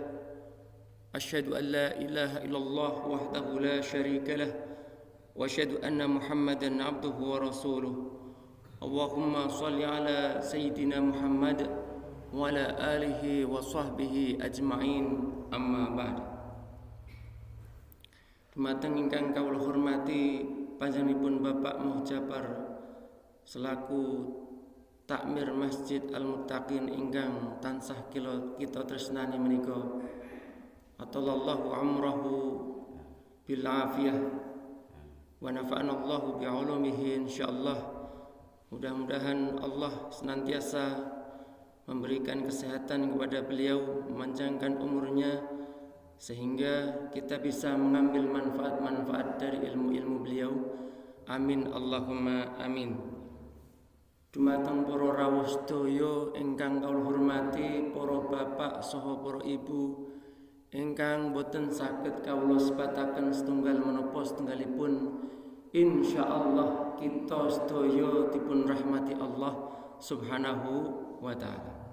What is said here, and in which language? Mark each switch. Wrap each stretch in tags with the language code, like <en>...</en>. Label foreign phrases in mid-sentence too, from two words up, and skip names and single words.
<ar>أشهد أن لا إله إلا الله وحده لا شريك له وأشهد أن محمدا عبده ورسوله اللهم صل على سيدنا محمد وعلى آله وصحبه أجمعين أما بعد.</ar> <jv>Dumateng ingkang kawula hormati panjenenganipun Bapak Muhjabar selaku takmir Masjid Al-Muttaqin ingkang tansah kita tresnani menika.</jv> <ar>أطال الله عمره بالعافية ونفعنا الله بعلومه إن شاء الله.</ar> <id>Mudah-mudahan Allah senantiasa memberikan kesehatan kepada beliau, memanjangkan umurnya sehingga kita bisa mengambil manfaat-manfaat dari ilmu-ilmu beliau.</id> <ar>آمين اللهم آمين.</ar> <jv>Dumateng para rawuh sedaya ingkang kawula hormati, para bapak saha para ibu ingkang boten saged kawula sebataken setunggal menapa setunggalipun, insyaallah kita sedaya dipun rahmati Allah</jv> <ar>سبحانه وتعالى.</ar>